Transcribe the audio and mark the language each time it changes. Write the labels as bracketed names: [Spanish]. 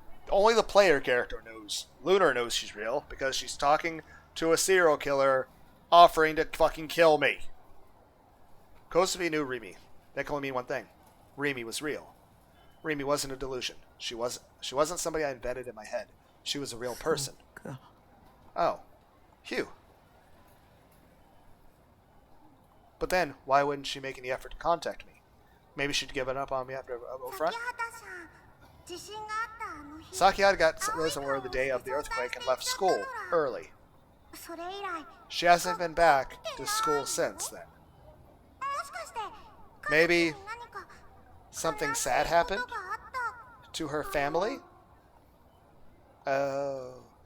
[English] Only the player character knows. Lunar knows she's real because she's talking to a serial killer offering to fucking kill me. Kozupii knew Rimi. That can only mean one thing. Rimi was real. Rimi wasn't a delusion. She wasn't somebody I invented in my head. She was a real person. Oh. Phew. But then, why wouldn't she make any effort to contact me? Maybe she'd given up on me after a friend? [Japanese] 咲畑さん、地震があったあの日。 [English] Sakihara got really somewhere the day of the earthquake and left school early. [Japanese] それ以来。 [English] She hasn't been back to school since then. [Japanese] もしかして。 [English] Maybe [Japanese] 何か [English] something sad happened [Japanese] ことがあった。 [English] to her family? Oh.